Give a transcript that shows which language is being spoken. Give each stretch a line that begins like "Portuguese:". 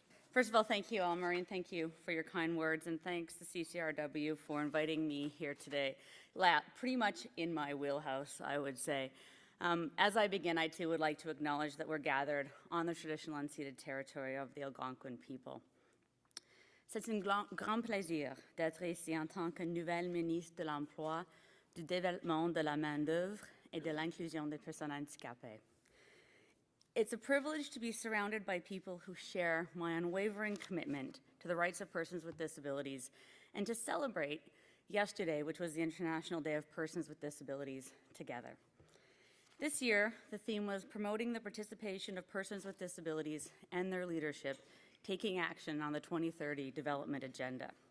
English: First of all, thank you, Anne-Marie, and thank you for your kind words, and thanks to CCRW for inviting me here today. Pretty much in my wheelhouse, I would say. As I begin, I too would like to acknowledge that we're gathered on the traditional unceded territory of the Algonquin people.
French: C'est un grand plaisir d'être ici en tant que nouvelle ministre de l'Emploi, du Développement de la main-d'œuvre et de l'inclusion des personnes handicapées.
English: It's a privilege to be surrounded by people who share my unwavering commitment to the rights of persons with disabilities and to celebrate yesterday, which was the International Day of Persons with Disabilities, together. This year, the theme was promoting the participation of persons with disabilities and their leadership, taking action on the 2030 Development Agenda.